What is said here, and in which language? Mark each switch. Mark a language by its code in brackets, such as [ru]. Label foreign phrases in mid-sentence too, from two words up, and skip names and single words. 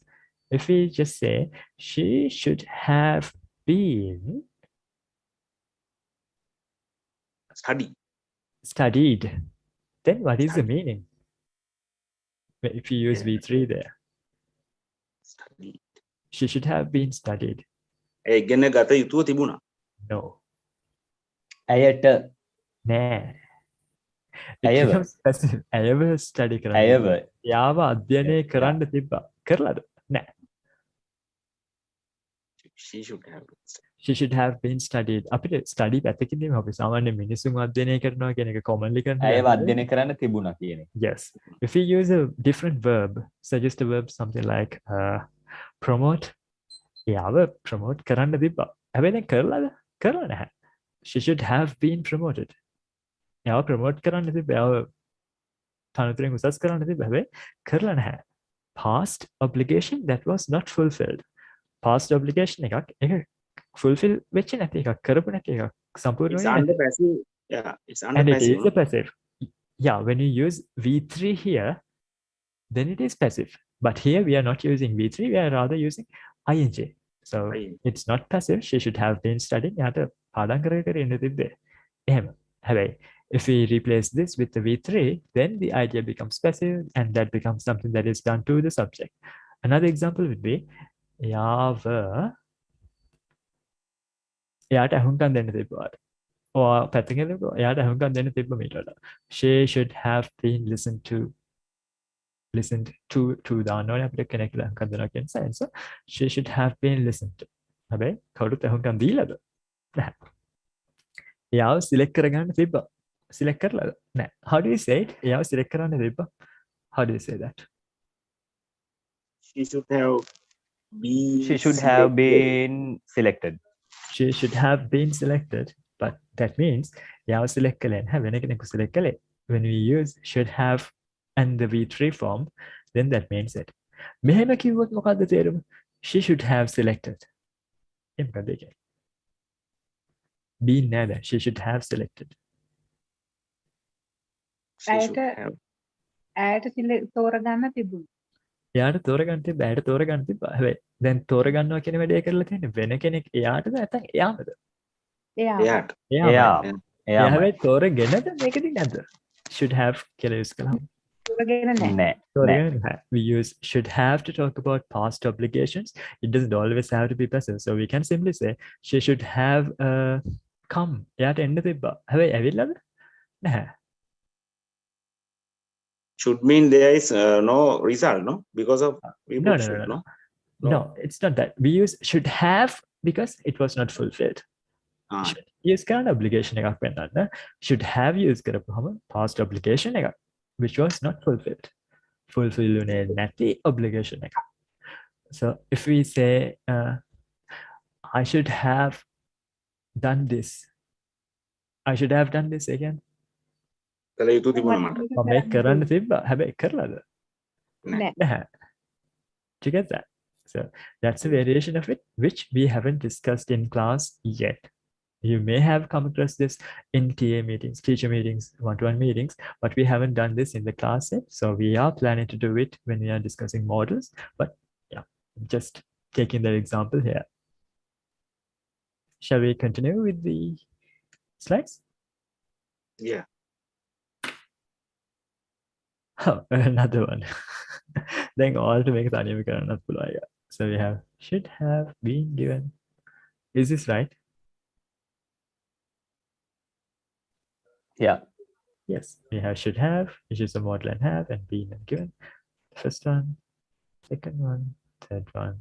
[en] If we just say, she should have been studied, then what is the meaning? If you use V3 there. Studied. She should have been studied. [si] ඉගෙන ගත යුතුව තිබුණා. [en] No. [si] ඇයට නෑ. ඇයව ඇයව ස්ටඩි කරන්න. ඇයව යාව අධ්‍යයනය කරන්න තිබ්බා. කරලාද? නෑ. [en] She should have. She should have been studied. [si] අපිට ස්ටඩි පැත්තකින් අපි සාමාන්‍ය මිනිසුන් අධ්‍යයනය කරනවා කියන එක කොමන්ලි කරන ඇයව අධ්‍යයනය කරන්න තිබුණා කියන එක. [en] Yes. If we use a different verb, suggest a verb something like promote. [si] යාව promote කරන්න තිබ්බා. හැබැයි දැන් කරලාද? කරලා නැහැ. [en] She should have been promoted. [si] යාව promote කරන්න තිබ්බා. යාව තනතුරෙන් උසස් කරන්න තිබ්බා. හැබැයි කරලා නැහැ. [en] Past obligation that was not fulfilled. Past obligation [si] එකක් ඒක fulfill වෙච්ච නැති එකක් කරපු නැති එකක් සම්පූර්ණ [en] It's [si] වෙන්නේ [en] under [si] නැති. [en] passive. Yeah, it's under And it passive. is a passive. Yeah, when you use V3 here, then it is passive. But here we are not using V3, we are rather using ing. So it's not passive. She should have been studying. [si] යාට පාඩම් කර කර ඉන්න තිබ්බේ. එහෙම. [en] හැබැයි if we replace this with the V3, then the idea becomes passive and that becomes something that is done to the subject. Another example would be [si] යාව එයාට අහුම්කම් දෙන්න තිබ්බාට. ඔයා පැත්තකින් තිබ්බා. එයාට අහුම්කම් දෙන්න තිබ්බ මීට වඩා. [en] She should have been listened to [si] දාන්න ඕනේ අපිට කෙනෙක් අහුම්කම් දෙනවා කියන sense. [en] She should have been listened to. [si] හැබැයි කවුරුත් අහුම්කම් දීලාද? නැහැ. එයාව select කරගන්න තිබ්බා. Select කරලාද? නැහැ. [en] How do you say it? [si] එයාව select කරන්න තිබ්බා. [en] How do you say that? She should have been. She should have been selected. She should have been selected, but that means [si] යාව select කළේ නැහැ. වෙන කෙනෙකු select කළේ. [en] When we use should have and the V3 form, then that means it. [si] මෙහෙම කිව්වොත් මොකද්ද තේරුම? [en] She should have selected. [si] ඒ මොකද්ද කියන්නේ? Been නේද? [en] She should have selected. [si] ඇයට තෝරගන්න තිබුණා. එයාට තෝරගන්න තිබ්බ. ඇයට තෝරගන්න තිබ්බා. හැබැයි දැන් තෝරගන්නවා කියන වැඩේ කරලා තියෙන්නේ වෙන කෙනෙක් එයාටද නැත්නම් එයාමද? එයාට. එයා හැබැයි තෝරගෙනද මේකදී නැද්ද? [en] Should have [si] කියලා use කළාම. [en] We use should have to talk about past obligations. It doesn't always have to be passive. So we can simply say she should have come. [si] එයාට එන්න තිබ්බා. හැබැයි ඇවිල්ලාද? නැහැ. [en] Should mean there is no result, no? Because of we No, put no, should, no. No, it's not that. We use should have because it was not fulfilled. Should use current obligation [si] එකක් වෙන්නන්න. [en] Should have use කරපුවම past obligation එකක් which was not fulfilled. [si] Fulfill උනේ නැති obligation එකක්. [en] So if we say I should have done this. I should have done this again. [si] කළ යුතු තිබුණා මට. මම ඒක කරන්න තිබ්බා. හැබැයි කරලාද? නැහැ. නැහැ. [en] Do you get that? So that's a variation of it which we haven't discussed in class yet. You may have come across this in TA meetings, teacher meetings, one-to-one meetings, but we haven't done this in the class yet. So we are planning to do it when we are discussing models. But yeah, just taking that example here. Shall we continue with the slides? Yeah. Oh, another one. Then all to make [si] තනියම කරන්නත් පුළුවන් එක. [en] So we have should have been given. Is this right? Yeah. Yes, we have should have, which is a model and have, and been and given. First one, second one, third one.